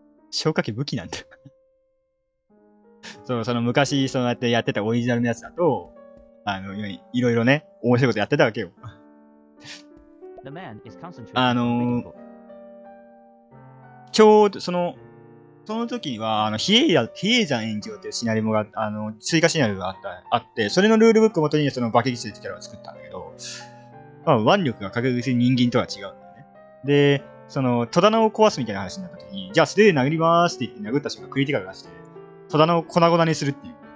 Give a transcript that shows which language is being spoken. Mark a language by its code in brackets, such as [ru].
[ja] 消火器武器なんだ。そう、その昔、そうやってやってたオリジナルのやつだと、いろいろね、面白いことやってたわけよ。 [en] The man is concentrating on reading book. [ja] ちょうど、その時は、比叡山延長っていうシナリオが、追加シナリオがあって、それのルールブックをもとにその化け物ってキャラを作ったんだけど、まあ、腕力が確実に人間とは違うんだよね。で、戸棚を壊すみたいな話になった時に、じゃあ素手で殴りますって言って殴った瞬間クリティカル出して、戸棚を粉々にするっていう。